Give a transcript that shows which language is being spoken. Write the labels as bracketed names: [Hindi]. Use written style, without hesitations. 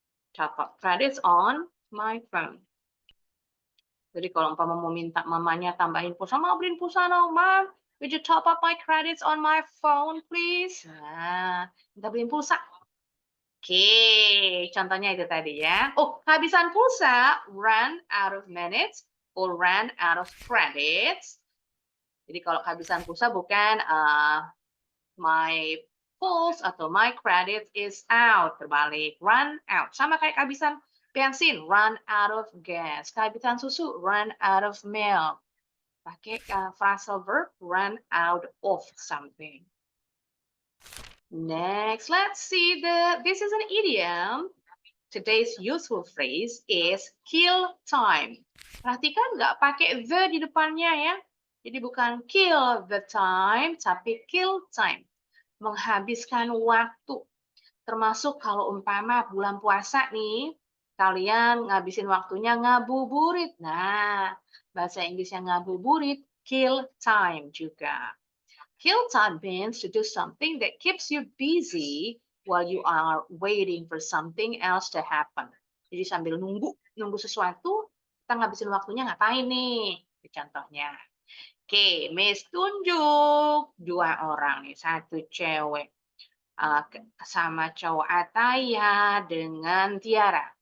[English] Top up credits on my phone. [Indonesian] Jadi kalau umpama mau minta mamanya tambahin pulsa, mau beliin pulsa dong, Mam. [English] Would you top up my credits on my phone, please? [Indonesian] Nah, minta beliin pulsa. Oke, contohnya itu tadi ya. Oh, kehabisan pulsa, [English] run out of minutes or run out of credits. [Indonesian] Jadi kalau kehabisan pulsa bukan [English] my pulse [Indonesian] atau [English] my credit is out, [Indonesian] terbalik, [English] run out. [Indonesian] Sama kayak kehabisan bensin, [English] run out of gas. [Indonesian] Kehabisan susu, [English] run out of milk. [Indonesian] Pakai phrasal verb, [English] run out of something. Next, let's see this is an idiom. Today's useful phrase is kill time. [Indonesian] Perhatikan nggak pakai the di depannya ya. Jadi bukan [English] kill the time, [Indonesian] tapi [English] kill time. [Indonesian] Menghabiskan waktu. Termasuk kalau umpama bulan puasa nih, kalian ngabisin waktunya ngabuburit. Nah, bahasa Inggrisnya ngabuburit, kill time juga. [English] Kill time means to do something that keeps you busy while you are waiting for something else to happen. [Indonesian] Jadi sambil nunggu sesuatu, kita ngabisin waktunya ngapain nih? Contohnya. Oke, Miss tunjuk 2 orang nih, 1 cewek sama cowok Ataya dengan Tiara.